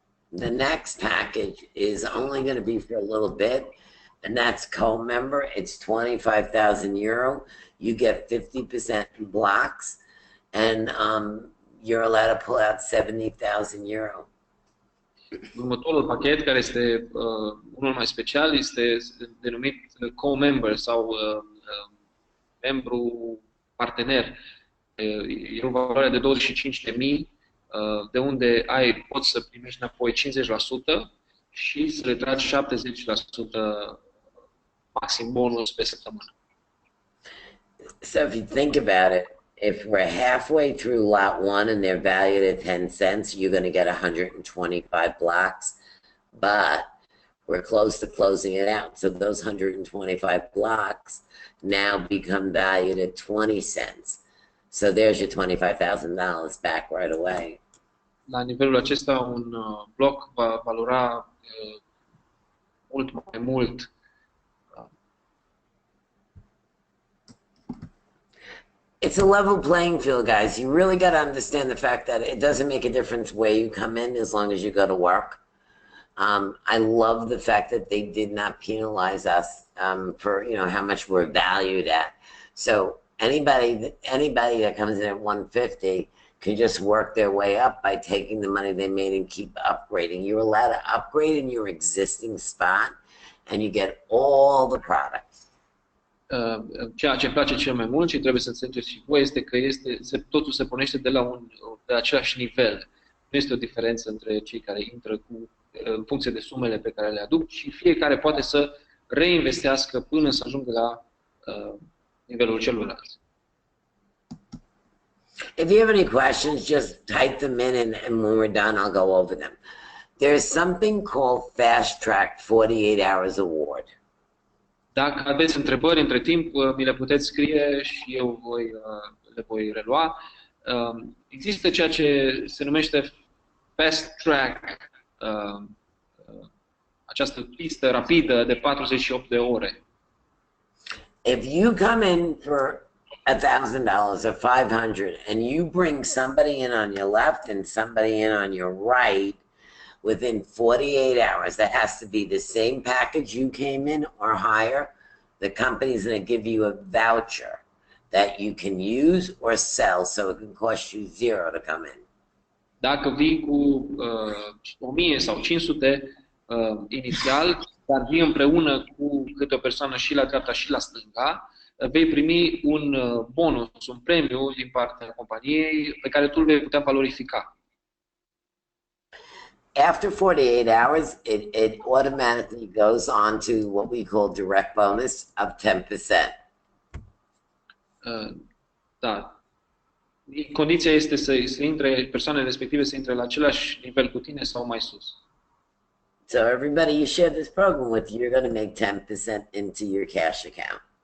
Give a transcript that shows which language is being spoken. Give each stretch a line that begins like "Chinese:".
English: The next package is only going to be for a little bit, and that's co-member. It's €25,000. You get 50% in blocks, and you're allowed to pull out €70,000.
Romanian: Următorul pachet, care este unul mai special, este denumit co-member sau membru partener. E o valoare de 25.000, de unde poți să primești înapoi 50% și să retragi 70% maxim bonus pe săptămână.
English: So if you think about it, if we're halfway through lot 1 and they're valued at 10 cents, you're going to get 125 blocks, but we're close to closing it out. So those 125 blocks now become valued at 20 cents. So there's your $25,000 back right away.
Romanian: La nivelul acesta, un bloc va valora mult mai mult.
English: It's a level playing field, guys. You really got to understand the fact that it doesn't make a difference where you come in as long as you go to work. I love the fact that they did not penalize us for how much we're valued at. So anybody that comes in at 150 can just work their way up by taking the money they made and keep upgrading. You're allowed to upgrade in your existing spot and you get all the products.
Romanian: Ceea ce îmi place cel mai mult și trebuie să înțelegeți și voi este că totul se pornește de același nivel. Nu este o diferență între cei care intră în funcție de sumele pe care le aduc și fiecare poate să reinvestească până să ajungă la nivelul celuilalt.
English: If you have any questions, just type them in and when we're done, I'll go over them. There's something called Fast Track 48 Hours Award.
Romanian: Dacă aveți întrebări între timp, mi le puteți scrie și eu le voi relua. Există ceea ce se numește Fast Track, această pistă rapidă de 48 de ore.
English: If you come in for $1,000 or 500 and you bring somebody in on your left and somebody in on your right, within 48 hours, that has to be the same package you came in or higher. The company's going to give you a voucher that you can use or sell, so it can cost you $0 to come in.
Romanian: Dacă vii cu 1000 sau 500 inițial, dar vii împreună cu câte o persoană și la dreapta și la stânga, vei primi un bonus, un premiu din partea companiei pe care tu îl vei putea valorifica.
English: After 48 hours, it automatically goes on to what we call direct bonus of 10%.
Romanian: Da. Condiția este să intre, persoanele respective să intre la același nivel cu tine sau mai sus.
English: So everybody you share this program with, you're going to make 10% into your cash account.